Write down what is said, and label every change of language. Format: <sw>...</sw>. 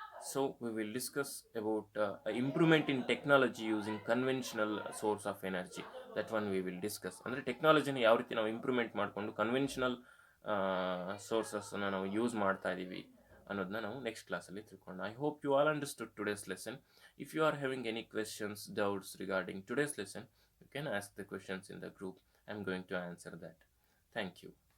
<en>So we will discuss about improvement in technology using conventional source of energy. That one we will discuss.</en> <kn>ಅಂದರೆ ಟೆಕ್ನಾಲಜಿನ ಯಾವ ರೀತಿ ನಾವು improvement ಮಾಡಿಕೊಂಡು conventional ಸೋರ್ಸಸ್ನ ನಾವು use ಮಾಡ್ತಾ ಇದ್ದೀವಿ ಅನ್ನೋದನ್ನ ನಾವು ನೆಕ್ಸ್ಟ್ ಕ್ಲಾಸಲ್ಲಿ ತಿಳ್ಕೊಳ್ಳೋಣ.</kn> <en>I hope you all understood today's lesson. If you are having any questions, doubts regarding today's lesson, you can ask the questions in the group. I'm going to answer that. Thank you.</en>